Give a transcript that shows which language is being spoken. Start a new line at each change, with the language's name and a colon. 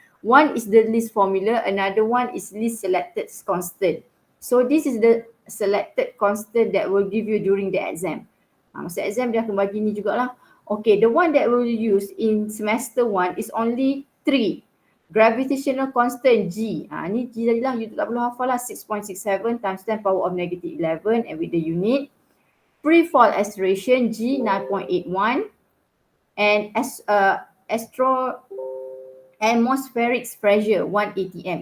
English: One is the least formula, another one is least selected constant. So this is the selected constant that will give you during the exam.
Malay: Masa exam dia akan bagi ni jugalah.
English: Okay, the one that will use in semester 1 is only 3.
Malay: Gravitational constant G. Ni G tadi lah, you tak perlu hafal lah.
English: 6.67 times 10 power of negative 11 and with the unit. Free-fall acceleration G 9.81 and atmospheric pressure 1 atm.